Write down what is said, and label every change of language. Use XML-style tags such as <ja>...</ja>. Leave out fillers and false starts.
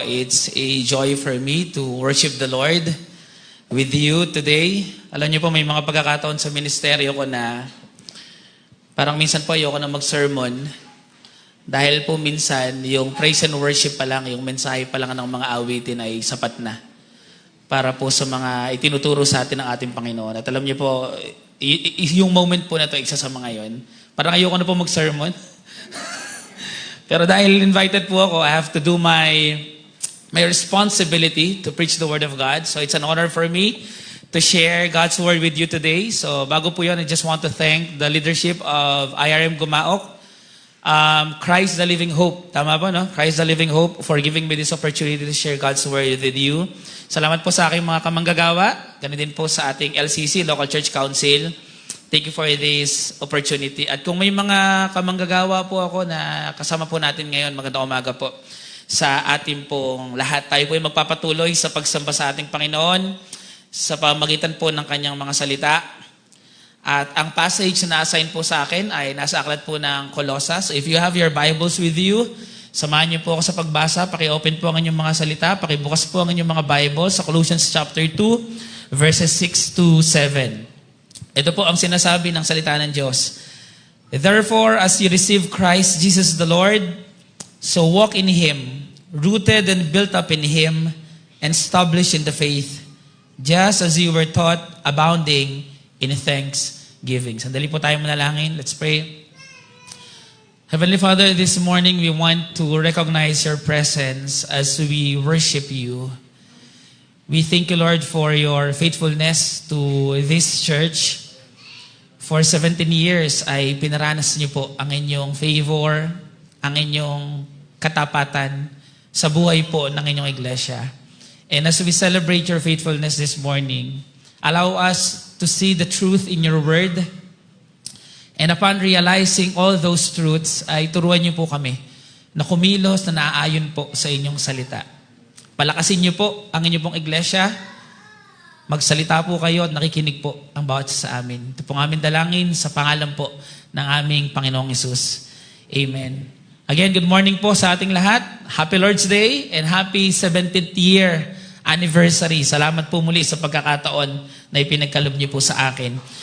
<en>It's a joy for me to worship the Lord with you today.</en> <tl>Alam niyo po, may mga pagkakataon sa ministeryo ko na parang minsan po ayoko na mag-sermon dahil po minsan yung praise and worship pa lang, yung mensahe pa lang ng mga awitin ay sapat na para po sa mga itinuturo sa atin ng ating Panginoon. At alam niyo po, yung moment po na to, isa sa mga yon. Parang ayoko na po mag-sermon. Pero dahil invited po ako,</tl> <en>I have to do my responsibility to preach the Word of God. So it's an honor for me to share God's Word with you today.</en> <tl>So bago po yun,</tl> <en>I just want to thank the leadership of IRM Gumaok, Christ the Living Hope.</en> <tl>Tama po, no?</tl> <en>Christ the Living Hope for giving me this opportunity to share God's Word with you.</en> <tl>Salamat po sa aking mga kamanggagawa. Ganun din po sa ating LCC, Local Church Council.</tl> <en>Thank you for this opportunity.</en> <tl>At kung may mga kamanggagawa po ako na kasama po natin ngayon, magandang umaga po sa ating pong lahat. Tayo po ay magpapatuloy sa pagsamba sa ating Panginoon sa pamagitan po ng kanyang mga salita. At ang passage na na-assign po sa akin ay nasa aklat po ng Colossus.</tl> <en>So if you have your Bibles with you,</en> <tl>samahan niyo po ako sa pagbasa. Paki-open po ang inyong mga salita. Pakibukas po ang inyong mga Bibles sa Colossians chapter 2, verses 6 to 7. Ito po ang sinasabi ng salita ng Diyos.</tl> <en>Therefore, as you receive Christ Jesus the Lord, so walk in Him, rooted and built up in Him, and established in the faith, just as you were taught, abounding in thanksgiving.</en> <tl>Sandali po tayo manalangin.</tl> <en>Let's pray. Heavenly Father, this morning we want to recognize your presence as we worship you. We thank you, Lord, for your faithfulness to this church. For 17 years</en> <tl>ay pinaranas niyo po ang inyong favor, ang inyong katapatan sa buhay po ng inyong iglesia.</tl> <en>And as we celebrate your faithfulness this morning, allow us to see the truth in your word. And upon realizing all those truths,</en> <tl>ay turuan niyo po kami na kumilos na naaayon po sa inyong salita. Palakasin niyo po ang inyong pong iglesia. Magsalita po kayo at nakikinig po ang bawat isa sa amin. Ito pong aming dalangin sa pangalan po ng aming Panginoong Hesus.</tl> <en>Amen. Again, good morning</en> <tl>po sa ating lahat.</tl> <en>Happy Lord's Day and happy 70th year anniversary.</en> <tl>Salamat po muli sa pagkakataon na ipinagkalob niyo po sa akin.</tl>